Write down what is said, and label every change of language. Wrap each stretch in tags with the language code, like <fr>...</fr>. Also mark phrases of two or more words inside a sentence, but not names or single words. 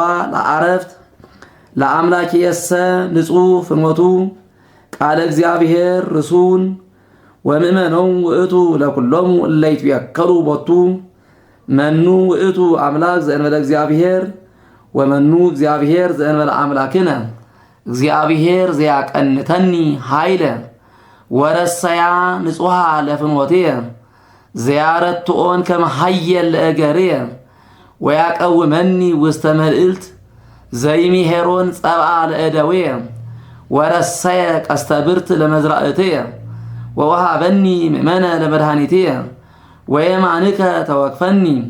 <gez>ለዓረፍት ለአምላኬየሰ ንጹሕ ፍኖቱ ቃለ እግዚአብሔር ርሱን ወምእመኖሙ ውእቱ ለኩሎሙ እለ ይትወከሉ ቦቱ መኑ ውእቱ አምላክ ዘእንበለ እግዚአብሔር ወመኑ እግዚአብሔር ዘእንበለ አምላክነ እግዚአብሔር ዘያቀንተኒ ኃይለ ወረሰያ ንጹሐ ለፍኖትየ ዘያረትኦን ከመ ኃየል ለእገርየ ወያቀውመኒ ውስተ መልዕልት ዘይሚሄሮን ጸብአ ለእደውየ ወረሰየ ቀስተ ብርት ለመዝራእትየ ወወሃበኒ ምእመነ ለመድኃኒትየ ወየማንከ ተወክፈኒ</gez>